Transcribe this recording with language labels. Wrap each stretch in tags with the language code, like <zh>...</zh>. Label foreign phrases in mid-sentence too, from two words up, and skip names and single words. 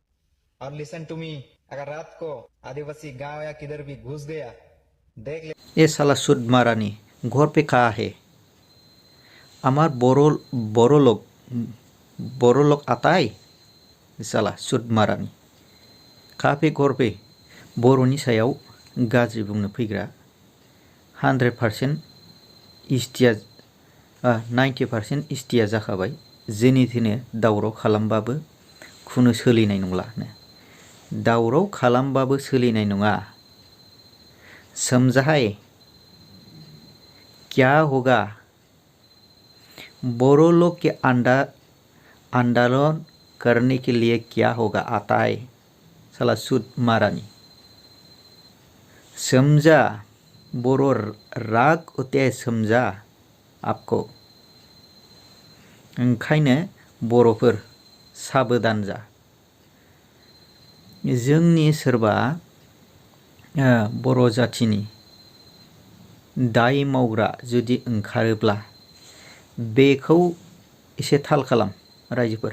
<hi>और</hi> <en>listen to me,</en> <hi>अगर रात को आदिवासी गांव या किधर भी घुस गया, देख ले। ये साला सुद मारानी घर पे कहा है? हमार बोरो लोग आता है? साला सुद मारानी कहा पे घर पे</hi> <brx>बर'नि सायाव गाज्रि बुंनो फैग्रा 100% इस्टिया 90% इस्टिया जाखाबाय। जेने थेने दावराव खालामबाबो खुनु सोलिनाय नंलानो। दावराव खालामबाबो सोलिनाय नङा।</brx> <hi>समझा है? क्या होगा? बोरो लोग के आंदोलन करने के लिए क्या होगा आता है? साला सुद मारानी समझा? बोरो राग होते है, समझा आपको?</hi> <brx>ओंखायनो बर'फोर साबधान जा। जोंनि सोरबा बर' जाथिनि दाय मावग्रा जुदि ओंखारोब्ला बेखौ एसे थाल खालाम रायजोफोर।</brx>